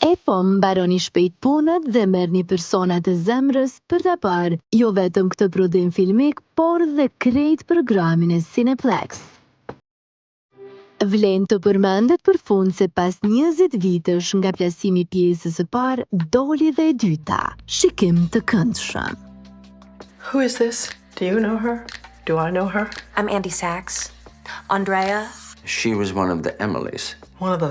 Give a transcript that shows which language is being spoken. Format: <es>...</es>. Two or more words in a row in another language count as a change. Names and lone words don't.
<sq>E po mbaroni shpejt punët dhe merrni persona të zemrës për ta parë jo vetëm këtë prodhim filmik, por dhe krejt programin e Cineplex. Vlen të përmendet për fund se pas 20 vitesh nga plasimi i pjesës së parë, doli dhe e dyta. Shikim të këndshëm.</sq> <en>Who is this? Do you know her? Do I know her? I'm Andy Sachs. Andrea. She was one of the Emilys. One of the</en>